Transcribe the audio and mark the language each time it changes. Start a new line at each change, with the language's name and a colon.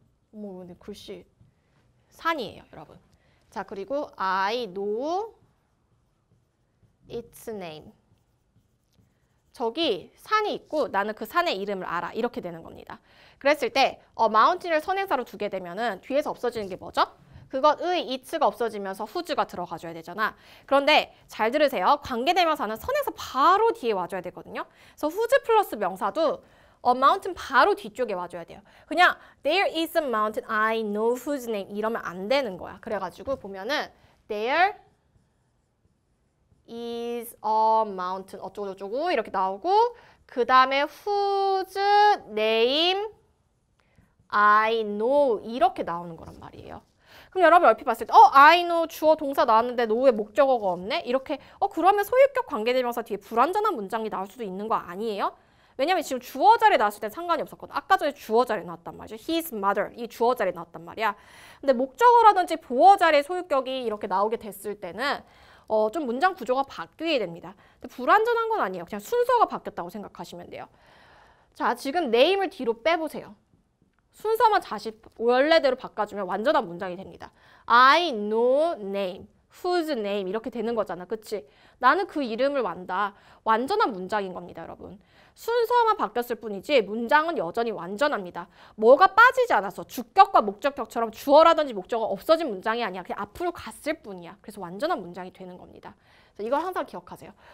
Korean: 뭐 근데 글씨 산이에요, 여러분. 자, 그리고
English: I know its name.
Korean: 저기 산이 있고 나는 그 산의 이름을 알아. 이렇게 되는 겁니다. 그랬을 때 mountain을 선행사로 두게 되면은 뒤에서 없어지는 게 뭐죠? 그것의 it가 없어지면서 whose가 들어가줘야 되잖아. 그런데 잘 들으세요. 관계대명사는 선행사 바로 뒤에 와줘야 되거든요. 그래서 whose 플러스 명사도 mountain 바로 뒤쪽에 와줘야 돼요. 그냥
English: there is a mountain, I know whose name
Korean: 이러면 안 되는 거야. 그래가지고 보면은
English: there is a mountain
Korean: 어쩌고저쩌고 이렇게 나오고 그 다음에
English: whose name I know
Korean: 이렇게 나오는 거란 말이에요. 그럼 여러분 얼핏 봤을 때 I know 주어 동사 나왔는데 know에 목적어가 없네? 이렇게 그러면 소유격 관계대명사 뒤에 불완전한 문장이 나올 수도 있는 거 아니에요? 왜냐면 지금 주어 자리에 나왔을 땐 상관이 없었거든. 아까 전에 주어 자리에 나왔단 말이죠. His mother 이 주어 자리에 나왔단 말이야. 근데 목적어라든지 보어 자리에 소유격이 이렇게 나오게 됐을 때는 좀 문장 구조가 바뀌게 됩니다. 근데 불완전한 건 아니에요. 그냥 순서가 바뀌었다고 생각하시면 돼요. 자, 지금 name을 뒤로 빼보세요. 순서만 다시 원래대로 바꿔주면 완전한 문장이 됩니다.
English: I know name, whose name
Korean: 이렇게 되는 거잖아. 그치? 나는 그 이름을 안다. 완전한 문장인 겁니다, 여러분. 순서만 바뀌었을 뿐이지 문장은 여전히 완전합니다. 뭐가 빠지지 않았어. 주격과 목적격처럼 주어라든지 목적어가 없어진 문장이 아니야. 그냥 앞으로 갔을 뿐이야. 그래서 완전한 문장이 되는 겁니다. 그래서 이걸 항상 기억하세요.